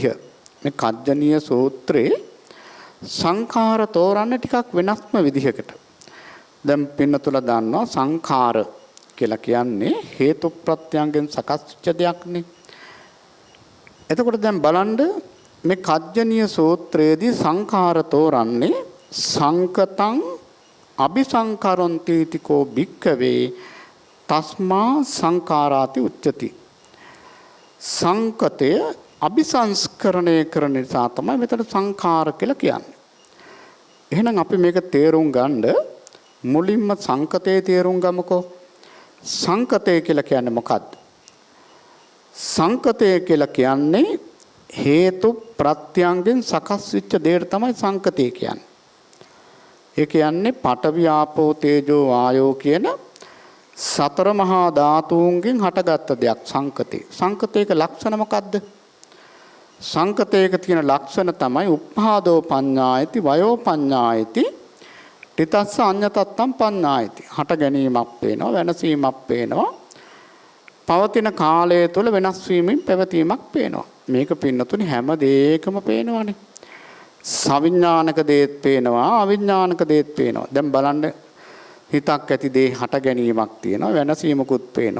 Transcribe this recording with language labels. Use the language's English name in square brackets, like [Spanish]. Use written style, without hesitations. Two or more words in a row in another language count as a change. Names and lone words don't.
[Sinhala] මේ කජ්ජනීය සූත්‍රේ සංඛාර තෝරන්න ටිකක් වෙනස්ම විදිහකට. දැන් පින්නතුලා දන්නවා සංඛාර කියලා කියන්නේ හේතු ප්‍රත්‍යයෙන් සකස් වෙච්ච දෙයක්නේ. එතකොට දැන් බලන්න මේ කජ්ජනීය සූත්‍රයේදී සංඛාර තෝරන්නේ [Pali] සංකතං අபிසංකරන්ති තිකෝ භික්ඛවේ තස්මා සංඛාරාති උච්චති. [Sinhala] සංකතය අபிසංස්කරණය කරන නිසා තමයි මෙතන සංඛාර කියලා කියන්නේ. එහෙනම් අපි මේක තේරුම් ගන්න මුලින්ම සංකතේ තේරුම් ගමුකෝ. සංකතය කියලා කියන්නේ මොකක්ද? සංකතය කියලා කියන්නේ හේතු ප්‍රත්‍යයෙන් සකස් වෙච්ච දෙයට තමයි සංකතය කියන්නේ. ඒ කියන්නේ [Pali] පඨවි ආපෝ තේජෝ වායෝ [Sinhala] කියන සතර මහා ධාතුන්ගෙන් හටගත්ත දෙයක් සංකතේ. සංකතේක ලක්ෂණ මොකද්ද? සංකතේක තියෙන ලක්ෂණ තමයි [Pali] උප්පාදෝ පඤ්ඤායති වයෝ පඤ්ඤායති තිතස්ස අඤ්ඤතත්තම් පඤ්ඤායති. [Sinhala] හට ගැනීමක් පේනවා, වෙනසීමක් පේනවා. පවතින කාලය තුළ වෙනස් වීමෙන් පැවතීමක් පේනවා. මේක පින්නතුනි හැම දෙයකම පේනවනේ. සවිඥානික දේත් පේනවා, අවිඥානික දේත් පේනවා. දැන් බලන්න හිතක් ඇති දේ හට ගැනීමක් තියෙනවා, වෙනසීමකුත් පේනවා.